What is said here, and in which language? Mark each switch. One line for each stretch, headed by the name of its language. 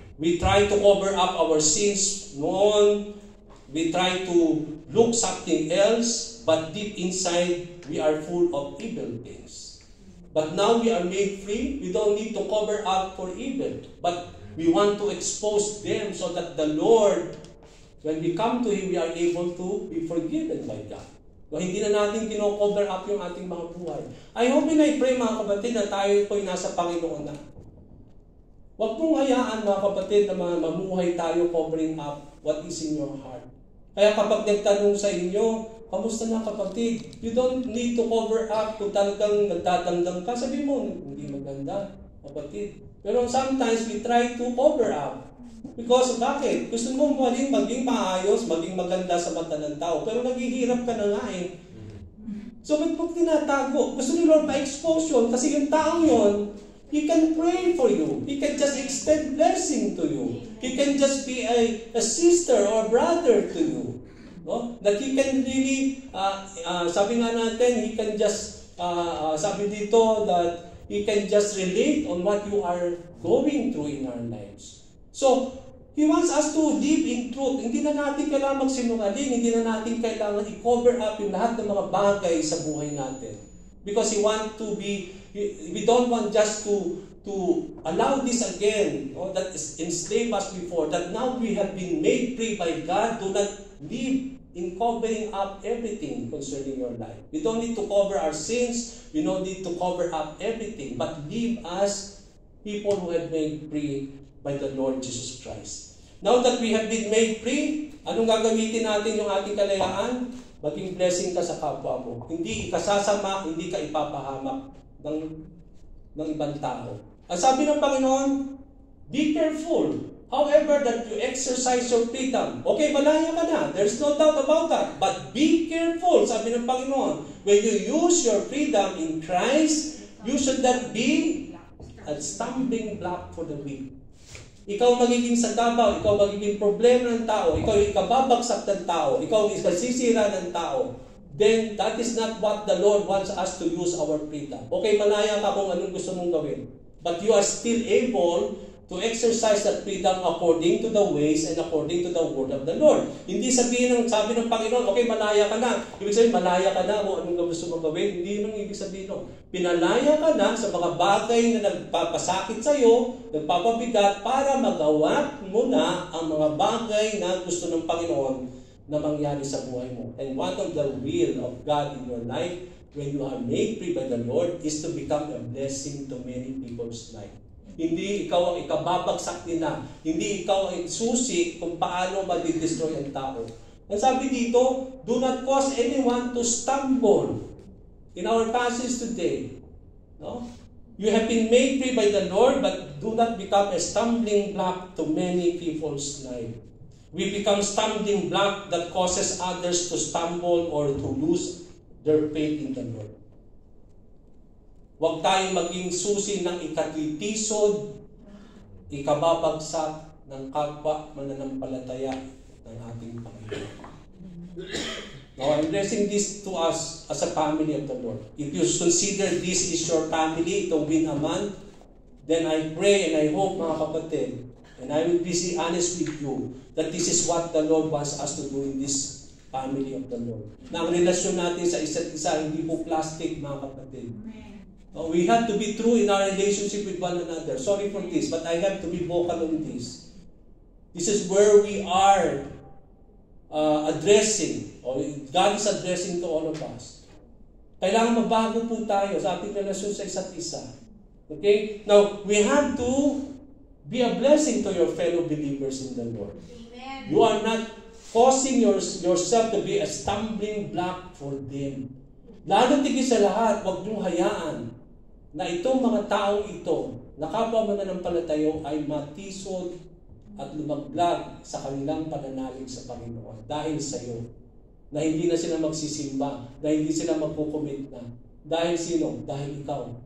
English: We try to cover up our sins noon. We try to look something else, but deep inside, we are full of evil things. But now we are made free. We don't need to cover up for evil. But we want to expose them so that the Lord, when we come to Him, we are able to be forgiven by God.
Filipino: So, hindi na natin kino-cover up yung ating mga buhay.
English: I hope and I pray,
Filipino: mga kapatid, na tayo po'y nasa Panginoon na. Huwag pong hayaan, mga kapatid, na mamuhay tayo
English: covering up what is in your heart.
Filipino: Kaya kapag nagtanong sa inyo, kamusta na kapatid?
English: You don't need to cover up
Filipino: kung talagang nagdadamdam ka. Sabi mo, hindi maganda, kapatid. Pero
English: sometimes we try to cover up.
Filipino: Because bakit? Gusto mo maging maayos, maging maganda sa mata ng tao. Pero naghihirap ka na nga eh. So ba't mo tinatago? Gusto ni Lord ma-expose yun. Kasi yung taong yun,
English: He can pray for you. He can just extend blessing to you. He can just be a sister or brother to you. No? That he can really,
Filipino: sabi nga natin,
English: he can just,
Filipino: sabi dito,
English: that he can just relate on what you are going through in our lives. So, He wants us to live in truth.
Filipino: Hindi na natin kailangan magsinungaling. Hindi na natin kailangan i-cover up yung lahat ng mga bagay sa buhay natin.
English: Because we don't want just to allow this again, that is enslaved us before, that now we have been made free by God. Do not live in covering up everything concerning your life. We don't need to cover our sins. We don't need to cover up everything. But live as people who have made free by the Lord Jesus Christ. Now that we have been made free,
Filipino: anong gagamitin natin yung ating kalayaan? Maging blessing ka sa kapwa mo. Hindi ikasasama, hindi ka ipapahamak ng ibang tao. Ang sabi ng Panginoon,
English: be careful. However, that you exercise your freedom. Okay,
Filipino: malaya ka na.
English: There's no doubt about that. But be careful,
Filipino: sabi ng Panginoon.
English: When you use your freedom in Christ, you should not be a stumbling block for the weak.
Filipino: Ikaw magiging sadabaw, ikaw magiging problema ng tao, ikaw ikababagsak ng tao, ikaw ikasisira ng tao,
English: then that is not what the Lord wants us to use our freedom.
Filipino: Okay, malaya ka kung anong gusto mong gawin.
English: But you are still able to exercise that freedom according to the ways and according to the word of the Lord.
Filipino: Hindi sabi ng Panginoon, okay, malaya ka na. Ibig sabihin, malaya ka na kung anong gusto mong gawin. Hindi yun ang ibig sabihin. No. Pinalaya ka na sa mga bagay na nagpapasakit sa iyo, nagpapabigat, para magawa mo na ang mga bagay na gusto ng Panginoon na mangyari sa buhay mo.
English: And one of the will of God in your life, when you are made free by the Lord, is to become a blessing to many people's life.
Filipino: Hindi ikaw ang ikababagsak nila. Hindi ikaw ang susi kung paano madidestroy ang tao. Ang sabi dito,
English: do not cause anyone to stumble. In our passage today, no? You have been made free by the Lord, but do not become a stumbling block to many people's life. We become stumbling block that causes others to stumble or to lose their faith in the Lord.
Filipino: Huwag tayong maging susi ng ikatitisod, ikababagsak ng kapwa mananampalataya ng ating Panginoon.
English: Now, I'm blessing this to us as a family of the Lord. If you consider this is your family, itong Win a Month, then I pray and I hope,
Filipino: mga kapatid,
English: and I will be honest with you, that this is what the Lord wants us to do in this family of the Lord.
Filipino: Na ang relasyon natin sa isa't isa, hindi po plastic, mga kapatid.
English: We have to be true in our relationship with one another. Sorry for this, but I have to be vocal on this. This is where we are addressing, or God is addressing to all of us.
Filipino: Kailangan mabago po tayo sa ating relasyon sa isa't isa.
English: Okay? Now, we have to be a blessing to your fellow believers in the Lord. Amen. You are not causing yourself to be a stumbling block for them.
Filipino: Lalo tigil sa lahat, huwag niyong hayaan na itong mga taong ito, na kapwa mananampalataya ay matisod at lumaglag sa kanilang pananalig sa Panginoon dahil sa iyo. Na hindi na sila magsisimba, na hindi sila magkukomit na. Dahil sino? Dahil ikaw.